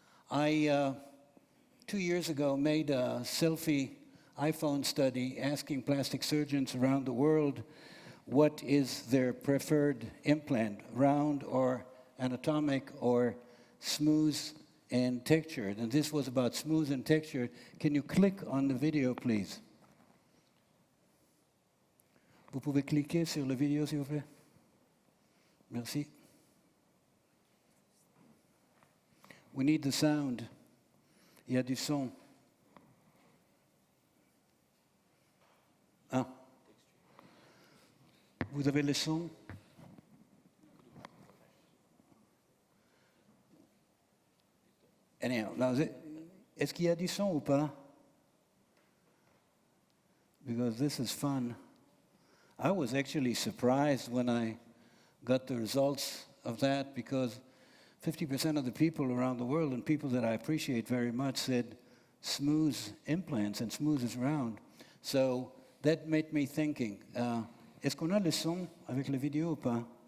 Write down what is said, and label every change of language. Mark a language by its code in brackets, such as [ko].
[en] I, 2 years ago, made a selfie iPhone study asking plastic surgeons around the world what is their preferred implant, round or anatomic or smooth and textured. And this was about smooth and textured. Can you click on the video, please? [fr] Vous pouvez cliquer sur la vidéo, s'il vous plaît? Merci. [en] We need the sound. [fr] Il y a du son. Ah. Vous avez le son? [en] Anyhow, now, [fr] est-ce qu'il y a du son ou pas? [en] Because this is fun. I was actually surprised when I got the results of that because 50% of the people around the world and people that I appreciate very much said smooth implants and smooth is round. So that made me thinking, [fr] est-ce qu'on a le son avec la vidéo ou pas?